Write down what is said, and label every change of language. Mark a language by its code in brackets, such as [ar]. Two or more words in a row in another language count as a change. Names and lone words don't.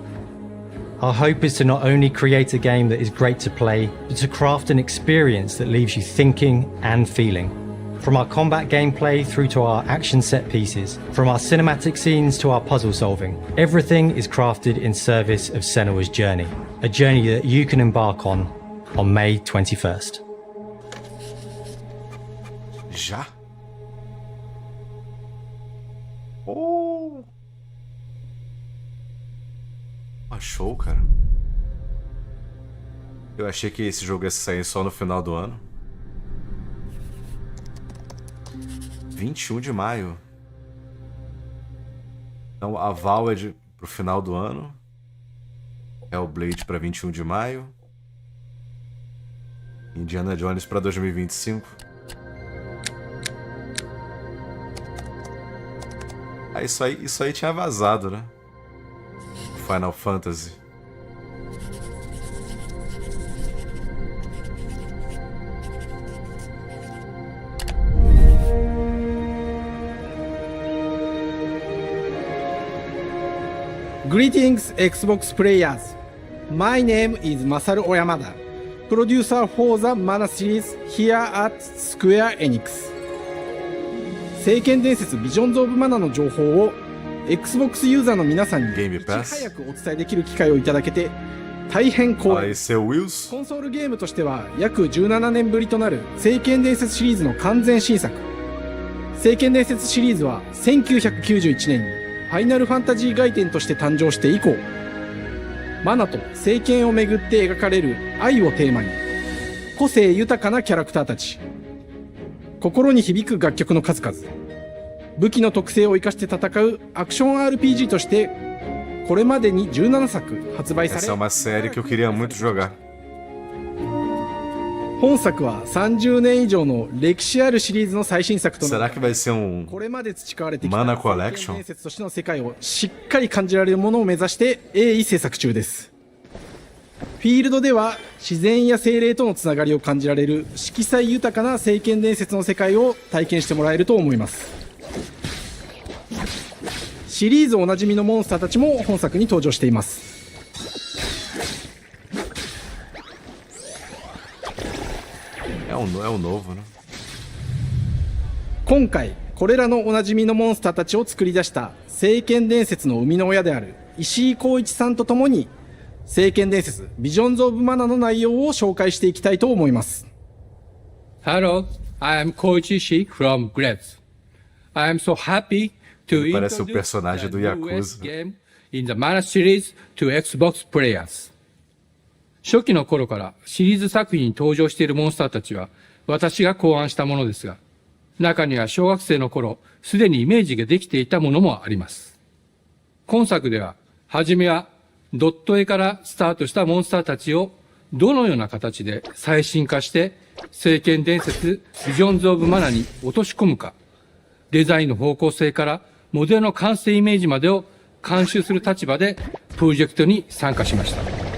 [en] Our hope is to not only create a game that is great to play, but to craft an experience that leaves you thinking and feeling. From our combat gameplay through to our action set pieces, from our cinematic scenes to our puzzle solving, everything is crafted in service of Senua's journey, a journey that you can embark on May 21st. [pt] Já? Oh! Show, cara. Eu achei que esse jogo ia sair só no final do ano. 21 de maio. Então, Avowed pro final do ano. Hellblade para 21 de maio. Indiana Jones para 2025. Ah, isso aí tinha vazado, né? Final Fantasy. [en] Greetings, Xbox players. My name is Masaru Oyamada, producer for the Mana series here at Square Enix. [ja] 聖剣伝説ビジョンズ・オブ・マナの情報を Xbox ユーザーの皆さんにいち早くお伝えできる機会をいただけて大変光栄。コンソールゲームとしては約17年ぶりとなる聖剣伝説シリーズの完全新作。聖剣伝説シリーズは1991年にファイナルファンタジー外伝として誕生して以降、マナと聖剣をめぐって描かれる愛をテーマに、個性豊かなキャラクターたち、心に響く楽曲の数々、武器の特性を生かして戦うアクション RPG としてこれまでに17作発売され、 [pt] Essa é uma série que eu queria muito jogar. [ja] 本作は30年以上の歴史あるシリーズの最新作となる。 [pt] Será que vai ser [ja] これまで培われてきた [pt] Mana Collection? [ja] 伝説としての世界をしっかり感じられるものを目指して鋭意制作中です。フィールドでは自然や精霊とのつながりを感じられる色彩豊かな聖剣伝説の世界を体験してもらえると思います。シリーズおなじみのモンスターたちも本作に登場しています。 [pt] É um novo, né? [ja] 今回これらのおなじみのモンスターたちを作り出した聖剣伝説の生みの親である石井光一さんとともに聖剣伝説ビジョンズ・オブ・マナの内容を紹介していきたいと思います。 [en] Hello, I am Koichi Ishii from Gretz. I am so happy to [pt] Parece o [en] introduce [pt] personagem do [en] the newest [pt] Yakuza. [en] game in the Mana series to Xbox players. [ja] 初期の頃からシリーズ作品に登場しているモンスターたちは私が考案したものですが、中には小学生の頃すでにイメージができていたものもあります。今作では、はじめはドット絵からスタートしたモンスターたちをどのような形で最新化して聖剣伝説ビジョンズ・オブ・マナに落とし込むか、デザインの方向性からモデルの完成イメージまでを監修する立場でプロジェクトに参加しました。